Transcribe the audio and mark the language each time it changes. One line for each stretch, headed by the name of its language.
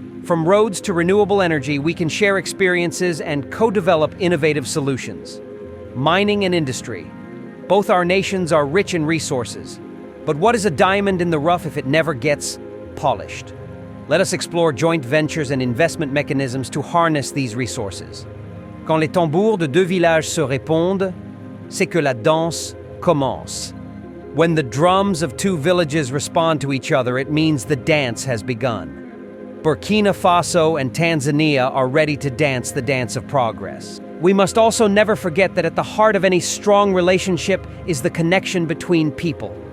English: From roads to renewable energy, we can share experiences and co-develop innovative solutions. Mining and industry. Both our nations are rich in resources. But what is a diamond in the rough if it never gets polished? Let us explore joint ventures and investment mechanisms to harness these resources.
French: Quand les tambours de deux villages se répondent, c'est que la danse commence.
English: When the drums of two villages respond to each other, it means the dance has begun. Burkina Faso and Tanzania are ready to dance the dance of progress. We must also never forget that at the heart of any strong relationship is the connection between people.